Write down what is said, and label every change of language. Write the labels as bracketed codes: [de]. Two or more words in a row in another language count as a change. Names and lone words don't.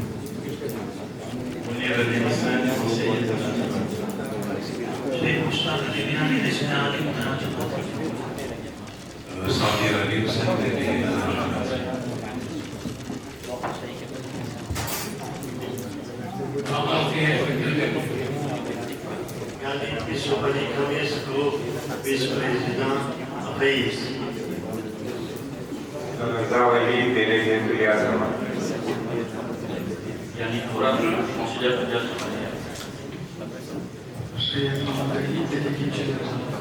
[fr] Munir Ali Hassan, conseiller de Tana Zaman. Sheikh Mustafa Ali Binani, délégué Ali Tana Zaman. Samir Ali Hussain, délégué Tana Zaman. Yani Bismillah Kamis Group, vice-président Reis. Zawali, délégué Tulia Zaman. Yani Turan, conseiller de Tana Zaman. Sheikh Mohamed Ali, délégué général.